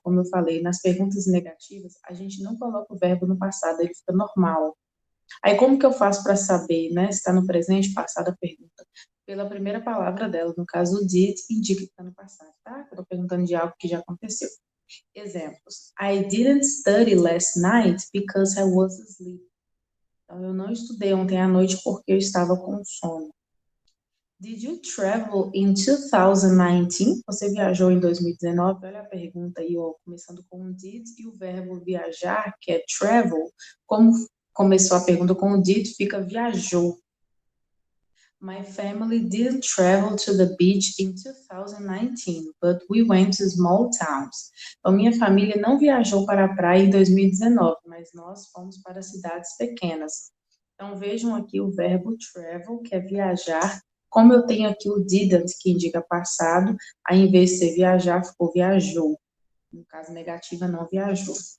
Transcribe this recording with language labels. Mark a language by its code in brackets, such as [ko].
[pt] Como eu falei, nas perguntas negativas, a gente não coloca o verbo no passado, ele fica normal. Aí, como que eu faço para saber, né, se está no presente, passado, a pergunta? Pela primeira palavra dela, no caso, o did, indica que está no passado, tá? Eu estou perguntando de algo que já aconteceu. Exemplos. [en] I didn't study last night because I was asleep. [pt] Então, eu não estudei ontem à noite porque eu estava com sono. [en] Did you travel in 2019? [pt] Você viajou em 2019? Olha a pergunta aí, ó, começando com o did e o verbo viajar, que é travel. Como começou a pergunta com o did, fica viajou. [en] My family didn't travel to the beach in 2019, but we went to small towns. [pt] Então, minha família não viajou para a praia em 2019, mas nós fomos para cidades pequenas. Então, vejam aqui o verbo travel, que é viajar. Como eu tenho aqui o didn't, que indica passado, aí em vez de ser viajar, ficou viajou. No caso, negativa, não viajou.